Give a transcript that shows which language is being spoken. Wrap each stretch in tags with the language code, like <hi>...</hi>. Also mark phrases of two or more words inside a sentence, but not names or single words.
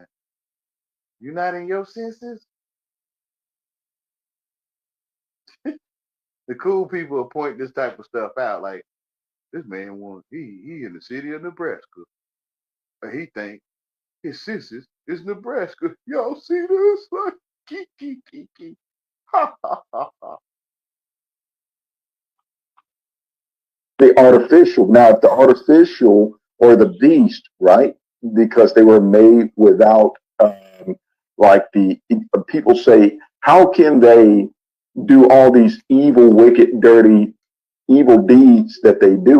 <en>You not in your senses? The cool people will point this type of stuff out, like this man wants he in the city of Nebraska. And he think his senses is Nebraska. Y'all see this? Like, kiki. Ha ha ha ha. The artificial. Now, if the artificial or the beast, right? Because they were made without, like the people say, how can they do all these evil, wicked, dirty, evil deeds that they do?</en>